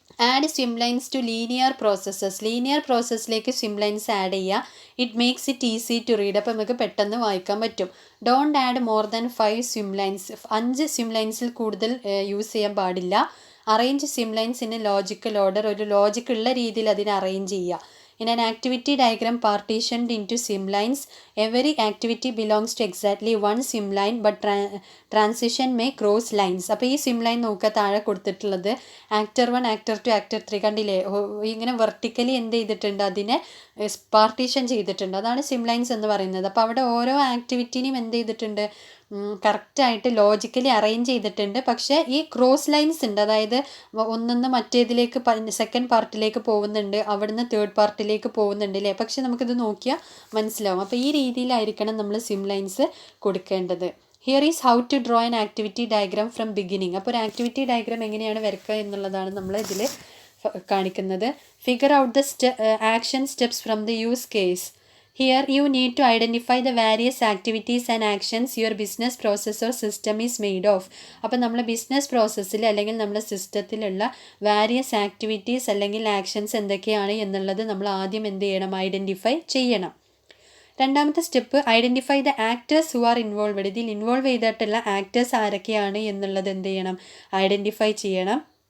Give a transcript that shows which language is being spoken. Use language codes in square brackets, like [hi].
[en] Add swim lines to linear processes. [ml] Linear പ്രോസസ്സിലേക്ക് swim lines add ചെയ്യുക. [en] It makes it easy to read. [ml] അപ്പോൾ നമുക്ക് പെട്ടെന്ന് വായിക്കാൻ പറ്റും. [en] Don't add more than 5 swim lines. [ml] 5 swim ലൈൻസിൽ കൂടുതൽ use ചെയ്യാൻ പാടില്ല. [en] Arrange swim lines in a logical order. [ml] ഒരു ലോജിക്കുള്ള രീതിയിൽ അതിനെ അറേഞ്ച് ചെയ്യുക. [en] In an activity diagram partitioned into swim lines, every activity belongs to exactly one swim line, but transition may cross lines. [ml] അപ്പോൾ ഈ swim line നോക്കുക, താഴെ കൊടുത്തിട്ടുള്ളത് actor 1 actor 2 actor 3 കണ്ടില്ലേ? ഇങ്ങനെ വെർട്ടിക്കലി എന്ത് ചെയ്തിട്ടുണ്ട്, അതിനെ പാർട്ടീഷൻ ചെയ്തിട്ടുണ്ട്. അതാണ് swim lines എന്ന് പറയുന്നത്. അപ്പോൾ അവിടെ ഓരോ ആക്ടിവിറ്റിനെയും എന്ത് ചെയ്തിട്ടുണ്ട്, കറക്റ്റായിട്ട് ലോജിക്കലി അറേഞ്ച് ചെയ്തിട്ടുണ്ട്. പക്ഷേ ഈ ക്രോസ് ലൈൻസ് ഉണ്ട്, അതായത് ഒന്നിന്ന് മറ്റേതിലേക്ക് സെക്കൻഡ് പാർട്ടിലേക്ക് പോകുന്നുണ്ട്, അവിടുന്ന് തേർഡ് പാർട്ടിലേക്ക് പോകുന്നുണ്ട് അല്ലേ? പക്ഷെ നമുക്കിത് നോക്കിയാൽ മനസ്സിലാവും. അപ്പോൾ ഈ രീതിയിലായിരിക്കണം നമ്മൾ സ്വിം ലൈൻസ് കൊടുക്കേണ്ടത്. [en] Here is how to draw an activity diagram from beginning. [ml] അപ്പോൾ ഒരു ആക്ടിവിറ്റി ഡയഗ്രാം എങ്ങനെയാണ് വരയ്ക്കുക എന്നുള്ളതാണ് നമ്മൾ ഇതിൽ കാണിക്കുന്നത്. [en] Figure out the action steps from the use case. Here you need to identify the various activities and actions your business process or system is made of. [ml] അപ്പോൾ നമ്മൾ ബിസിനസ് പ്രോസസ്സിൽ അല്ലെങ്കിൽ നമ്മുടെ സിസ്റ്റത്തിലുള്ള വാരിയസ് ആക്ടിവിറ്റീസ് അല്ലെങ്കിൽ ആക്ഷൻസ് എന്തൊക്കെയാണ് എന്നുള്ളത് നമ്മൾ ആദ്യം എന്ത് ചെയ്യണം, ഐഡൻറ്റിഫൈ ചെയ്യണം. രണ്ടാമത്തെ step [en] Identify the actors who are involved. [ml] ഇതിൽ ഇൻവോൾവ് ചെയ്തിട്ടുള്ള ആക്ടേഴ്സ് ആരൊക്കെയാണ് എന്നുള്ളത് എന്ത് ചെയ്യണം, ഐഡൻറ്റിഫൈ ചെയ്യണം.